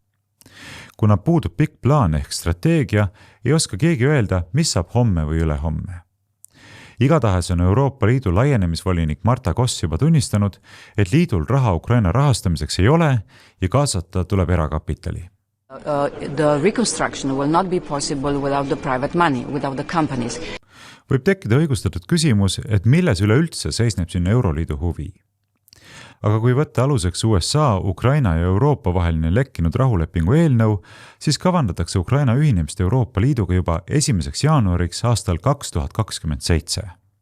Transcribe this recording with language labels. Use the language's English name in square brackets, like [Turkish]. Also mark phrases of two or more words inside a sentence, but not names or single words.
[Estonian] Kuna puudub pikk plaan ehk strateegia, ei oska keegi öelda, mis saab homme või ülehomme. Igatahes on Euroopa Liidu laienemisvolinik Marta Koss juba tunnistanud, et liidul raha Ukraina rahastamiseks ei ole ja kaasata tuleb erakapitali. [English] The reconstruction will not be possible without the private money, without the companies. [Estonian] Võib tekkida õigustatud küsimus, et milles üleüldse seisneb siin Euroliidu huvi. Aga kui võtta aluseks USA, Ukraina ja Euroopa vaheline lekkinud rahulepingu eelnõu, siis kavandatakse Ukraina ühinemist Euroopa Liiduga juba 1. jaanuariks aastal 2027.